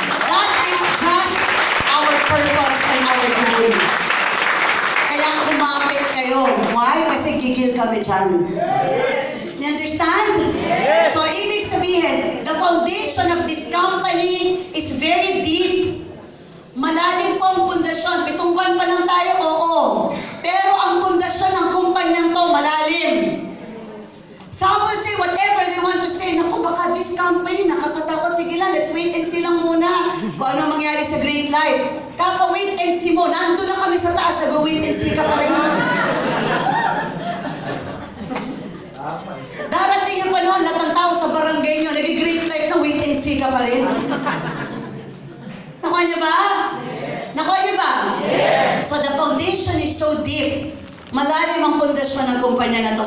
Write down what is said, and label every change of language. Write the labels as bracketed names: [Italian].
[English] That is just our purpose and our goal. [Filipino] Kaya kumapit kayo. Why? Kasi gigil kami dyan. [English] You understand? Yes. So, [Filipino] ibig sabihin, [English] the foundation of this company is very deep. [Filipino] Malalim po ang pundasyon. 7 buwan pa lang tayo, oo. Pero ang pundasyon ng kumpanyang to, malalim. [English] Some will say whatever they want to say. [Filipino] Naku, baka [English] this company, [Filipino] nakakatakot. Sige lang, [English] let's wait and see [Filipino] lang muna kung ano mangyari sa Great Life. Kaka- [English] wait and see [Filipino] mo. Nandun na kami sa taas, nag-wait and see ka pa rin. Darating yung panahon, lahat ng tao sa barangay nyo, nag-Great Life na [English] wait and see [Filipino] ka pa rin. Nakuha niyo ba? Nakuha niyo ba? Yes. [English] So the foundation is so deep. [Filipino] Malalim ang pundasyon ng kumpanya na to.